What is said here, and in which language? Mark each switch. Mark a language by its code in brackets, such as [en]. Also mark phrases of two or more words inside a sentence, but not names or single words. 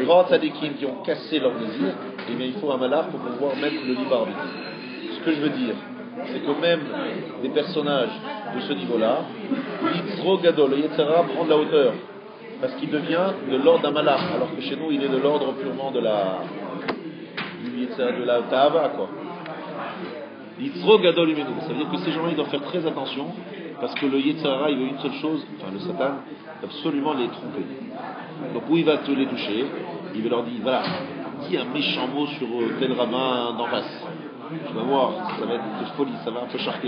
[fr] les grands tzadikim qui ont cassé leur désir, eh bien, il faut un malach pour pouvoir mettre le libre arbitre. Ce que je veux dire, c'est que même des personnages de ce niveau-là, [he] יצרו גדול, [fr] le [he] יצר הרע [fr] prend de la hauteur, parce qu'il devient de l'ordre d'un malach, alors que chez nous il est de l'ordre purement du Yetzer c'est de la ta'ava, quoi. [he] יצרו גדול ממנו. [fr] Ça veut dire que ces gens-là, ils doivent faire très attention, parce que le [he] יצר הרע, [fr] il veut une seule chose, enfin le Satan, absolument les tromper. Donc où il va te les toucher, il va leur dire, voilà, dis un méchant mot sur tel rabbin d'en face. Tu vas voir, ça va être de folie, ça va un peu charquer.